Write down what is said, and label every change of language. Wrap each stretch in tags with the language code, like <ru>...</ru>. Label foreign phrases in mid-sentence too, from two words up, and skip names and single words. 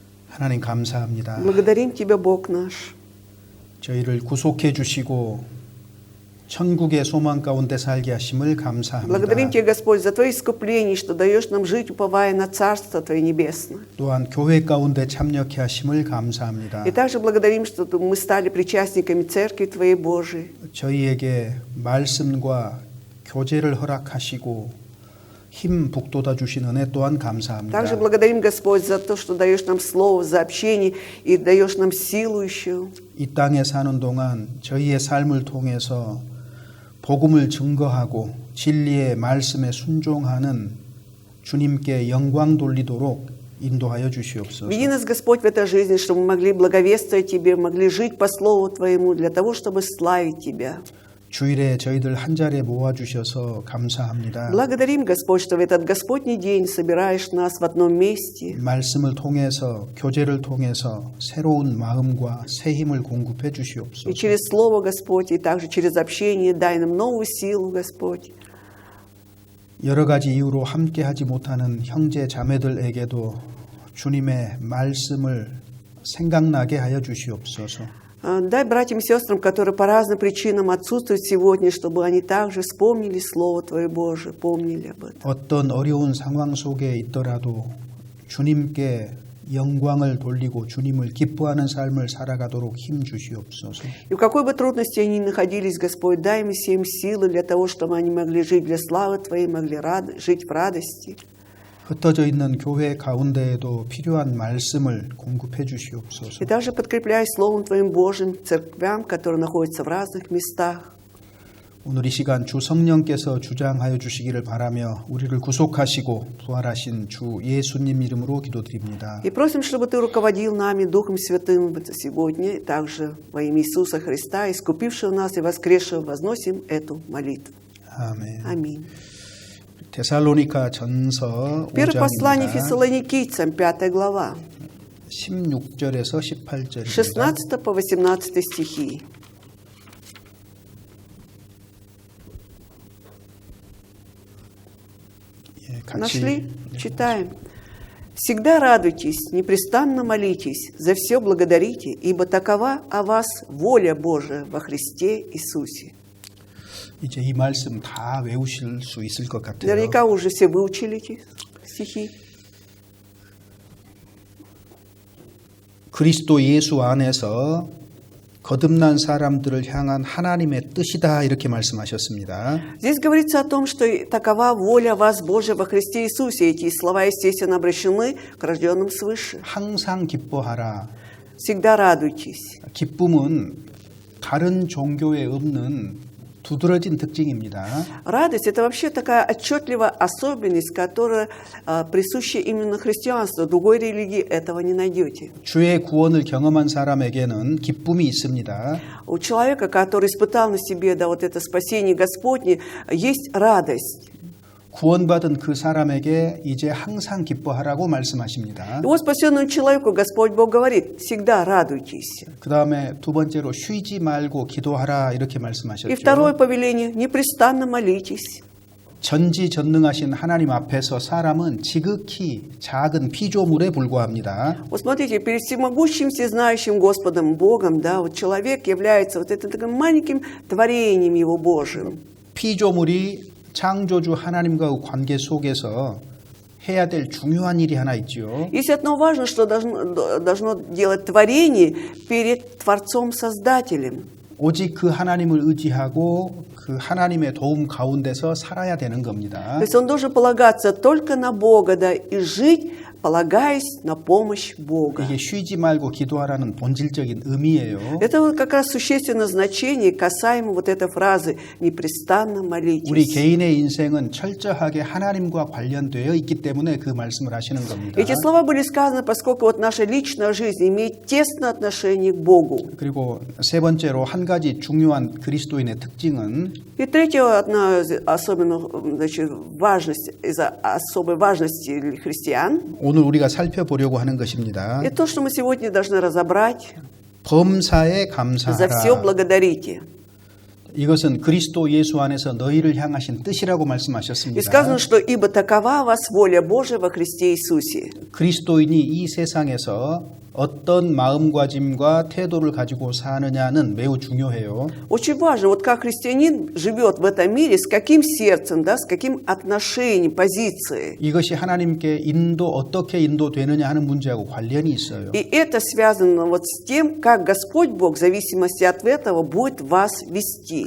<ko>하나님 감사합니다.</ko> <ru>Благодарим Тебя, Бог наш.</ru> <ko>저희를 구속해 주시고 천국의 소망 가운데 살게 하심을 감사합니다.</ko> <ru>Благодарим Тебя, Господь, за Твое искупление, что даешь нам жить, уповая на Царство Твое Небесное.</ru> <ko>또한 교회 가운데 참여케 하심을 감사합니다.</ko> <ru>И также благодарим, что мы стали причастниками Церкви Твоей Божией.</ru> <ko>저희에게 말씀과 교제를 허락하시고 힘 북돋아 주신 은혜 또한 감사합니다.</ko> <ru>Также благодарим, Господь, за то, что даешь нам слово, за общение и даешь нам силу еще.</ru> <ko>이 땅에 사는 동안 저희의 삶을 통해서 복음을 증거하고 진리의 말씀에 순종하는 주님께 영광 돌리도록 인도하여 주시옵소서.</ko> <ru>Веди нас, Господь, в этой жизни, чтобы мы могли благовествовать Тебе, могли жить по Слову Твоему, для того, чтобы славить Тебя.</ru> <ko>주일에 저희들 한 자리에 모아주셔서 감사합니다.</ko> <ru>Благодарим, Господь, что в этот Господний день собираешь нас в одном месте.</ru> <ko>말씀을 통해서 교제를 통해서 새로운 마음과 새 힘을 공급해 주시옵소서.</ko> <ru>И через Слово, Господь, и также через общение дай нам новую силу, Господь.</ru> <ko>여러 가지 이유로 함께하지 못하는 형제 자매들에게도 주님의 말씀을 생각나게 하여 주시옵소서.</ko> <ru>Дай братьям и сестрам, которые по разным причинам отсутствуют сегодня, чтобы они также вспомнили Слово Твое Божие, помнили об этом.</ru> <ko>어떤 어려운 상황 속에 있더라도 주님께 영광을 돌리고 주님을 기뻐하는 삶을 살아가도록 힘 주시옵소서.</ko> <ru>И в какой бы трудности они ни находились, Господь, дай им всем силы для того, чтобы они могли жить для славы Твоей, могли жить в радости.</ru> <ko>흩어져 있는 교회 가운데에도 필요한 말씀을 공급해 주시옵소서.</ko> <ru>И также подкрепляй Словом Твоим Божьим церквям, которые находятся в разных местах.</ru> <ko>오늘 이 시간 주 성령께서 주장하여 주시기를 바라며 우리를 구속하시고 부활하신 주 예수님 이름으로 기도드립니다.</ko> <ru>И просим, чтобы Ты руководил нами Духом Святым сегодня, также во имя Иисуса Христа, искупившего нас и воскресшего, возносим эту молитву.</ru> <ko>아멘.</ko> <ru>Аминь.</ru> <ko>데살로니가 전서</ko> <ru>Первое послание</ru> <ko>5장입니다.</ko> <ru>Фессалоникийцам, 5 глава,</ru> <ko>16절에서 18절입니다.</ko> <ru>16 по 18 стихи. Нашли? Читаем. «Всегда радуйтесь, непрестанно молитесь, за все благодарите, ибо такова о вас воля Божия во Христе Иисусе».</ru> <ko>이제 이 말씀 다 외우실 수 있을 것 같아요.</ko> <ru>Наверняка уже все выучили эти стихи.</ru> <ko>그리스도 예수 안에서 거듭난 사람들을 향한 하나님의 뜻이다 이렇게 말씀하셨습니다.</ko> <ru>Здесь говорится о том, что такова воля вас Божия во Христе Иисусе. Эти слова, естественно, обращены к рожденным свыше.</ru> <ko>항상 기뻐하라.</ko> <ru>Всегда радуйтесь.</ru> <ko>기쁨은 다른 종교에 없는 두드러진 특징입니다.</ko> <ru>Радость – это вообще такая отчетливая особенность, которая присуща именно христианству. Другой религии этого не найдете.</ru> <ko>주의 구원을 경험한 사람에게는 기쁨이 있습니다.</ko> <ru>У человека, который испытал на себе вот это спасение Господне, есть радость.</ru> <ko>구원받은 그 사람에게 이제 항상 기뻐하라고 말씀하십니다.</ko> <ru>И вот спасенному человеку Господь Бог говорит: всегда радуйтесь.</ru> <ko>그 다음에 두 번째로 쉬지 말고 기도하라 이렇게</ko> <ru>И</ru> <ko>말씀하셨죠.</ko> <ru>второе повеление: непрестанно молитесь.</ru> <ko>전지전능하신 하나님 앞에서 사람은 지극히 작은 피조물에 불과합니다.</ko> <ru>Вот смотрите, перед всемогущим, всезнающим Господом Богом, да, вот человек является вот этим таким маленьким творением Его Божьим.</ru> <ko>피조물이 창조주 하나님과의 관계 속에서 해야 될 중요한 일이 하나 있죠.</ko> <ru>Есть одно важное, что должно делать творение перед Творцом-Создателем.</ru> <ko>오직 그 하나님을 의지하고 그 하나님의 도움 가운데서 살아야 되는 겁니다.</ko> <ru>То есть он должен полагаться только на Бога, да, и жить, полагаясь на помощь Бога.</ru> <ko>이게 쉬지 말고 기도하라는 본질적인 의미예요.</ko> <ru>Это вот как раз существенное значение касаемо вот этой фразы «непрестанно</ru> <ko>우리</ko> <ru>молитесь».</ru> <ko>개인의 인생은 철저하게 하나님과 관련되어 있기 때문에 그 말씀을 하시는 겁니다.</ko> <ru>Эти слова были сказаны, поскольку вот наша личная жизнь имеет тесное отношение к Богу.</ru> <ko>그리고 세 번째로 한 가지 중요한 그리스도인의 특징은</ko> <ru>И третья одна из особенных, значит, важность, из особой важности христиан,</ru> <ko>오늘 우리가 살펴보려고 하는 것입니다.</ko> <ru>и то, что мы сегодня должны разобрать,</ru> <ko>범사에</ko> <ru>за все</ru> <ko>감사하라.</ko> <ru>благодарите.</ru> <ko>이것은 그리스도 예수 안에서 너희를 향하신 뜻이라고</ko> <ru>И</ru> <ko>말씀하셨습니다.</ko> <ru>сказано, что «Ибо такова вас воля Божия во Христе Иисусе».</ru> <ko>그리스도인이 이 세상에서 어떤 마음가짐과 태도를 가지고 사느냐는 매우 중요해요.</ko> <ru>Очень важно, вот как христианин живет в этом мире, с каким сердцем, да, с каким отношением, позицией.</ru> <ko>이것이 하나님께 어떻게 인도되느냐 하는 문제하고 관련이 있어요.</ko> <ru>И это связано вот с тем, как Господь Бог, в зависимости от этого, будет вас вести.</ru>